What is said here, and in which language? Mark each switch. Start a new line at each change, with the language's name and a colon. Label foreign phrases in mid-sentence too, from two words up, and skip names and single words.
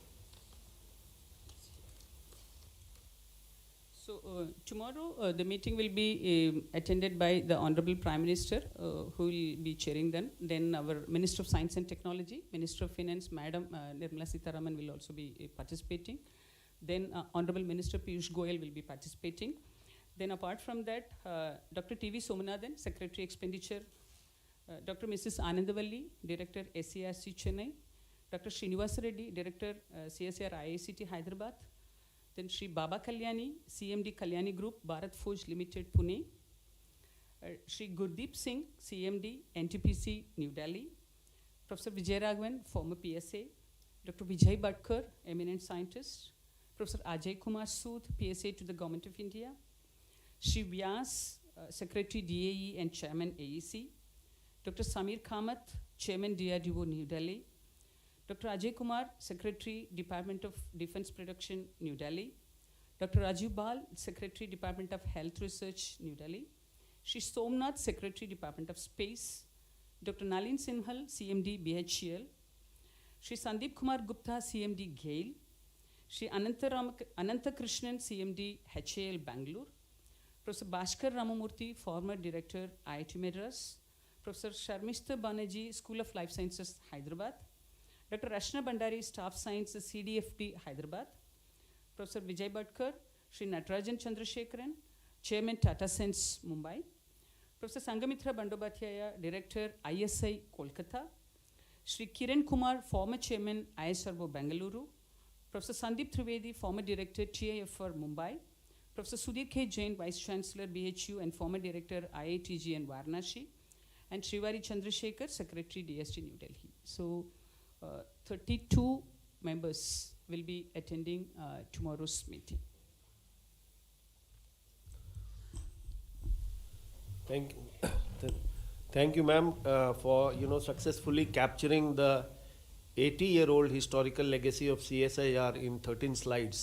English: So tomorrow the meeting will be attended by the Honorable Prime Minister, who will be chairing them. Then our Minister of Science and Technology, Minister of Finance, Madam Nirmala Sitharaman will also be participating. Then Honorable Minister Piyush Goyal will be participating. Then apart from that, Dr. T.V. Somanathan, Secretary Expenditure, Dr. Mrs. Anandavalli, Director SCRC Chennai, Dr. Srinivasa Reddy, Director CSR IICT Hyderabad, then Shri Baba Kalyani, CMD Kalyani Group, Bharat Forge Limited, Pune, Shri Gurdeep Singh, CMD NTPC, New Delhi, Professor Vijay Raghavan, former PSA, Dr. Vijay Bhatkar, eminent scientist, Professor Ajay Kumar Sood, PSA to the Government of India, Shri Vyas, Secretary DAE and Chairman AEC, Dr. Samir Kamath, Chairman DRDO, New Delhi, Dr. Ajay Kumar, Secretary, Department of Defense Production, New Delhi, Dr. Rajiv Bal, Secretary, Department of Health Research, New Delhi, Shri Somnath, Secretary, Department of Space, Dr. Nalin Sinhal, CMD, BHEL, Shri Sandeep Kumar Gupta, CMD, GAIL, Shri Ananta Krishnan, CMD, HAL, Bangalore, Professor Bhaskar Ramamurthy, former Director, IIT Madras, Professor Sharmistha Banerjee, School of Life Sciences, Hyderabad, Dr. Rashna Bandari, Staff Science, CDFD, Hyderabad, Professor Vijay Bhatkar, Shri Natarajan Chandrasekharan, Chairman Tata Sens, Mumbai, Professor Sangamitra Bandobhatyaya, Director, ISI, Kolkata, Shri Kiran Kumar, former Chairman, ISRO, Bengaluru, Professor Sandeep Trivedi, former Director, TIFR, Mumbai, Professor Sudhir K. Jain, Vice Chancellor, BHU, and former Director, IITG and Varanasi, and Shrivari Chandrasekhar, Secretary, DST, New Delhi. So 32 members will be attending tomorrow's meeting. Thank you, ma'am, for successfully capturing the 80-year-old historical legacy of CSIR in 13 slides.